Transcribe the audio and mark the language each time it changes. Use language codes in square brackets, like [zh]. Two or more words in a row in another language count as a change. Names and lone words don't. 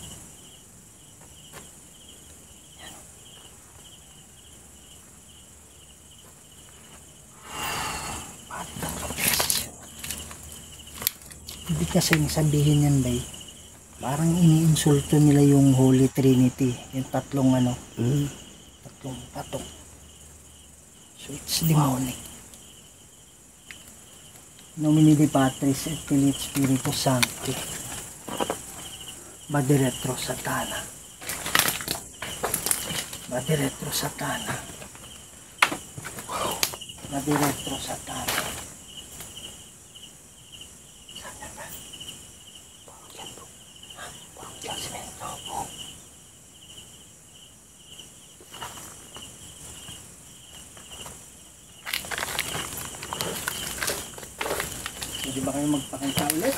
[tl] Ibig kasi sabihin yan, bay, parang iniinsulto nila yung Holy Trinity, yung tatlong tatlong patong. [en] So it's demonic. [la] Nomine Patris et Filii Spiritus Sancti. Bade retro Satana. Bade retro Satana. Bade retro Satana. [tl] Saan ba? Parang yan bro. Parang yan simento po. Hindi ba kayo magpakita ulit?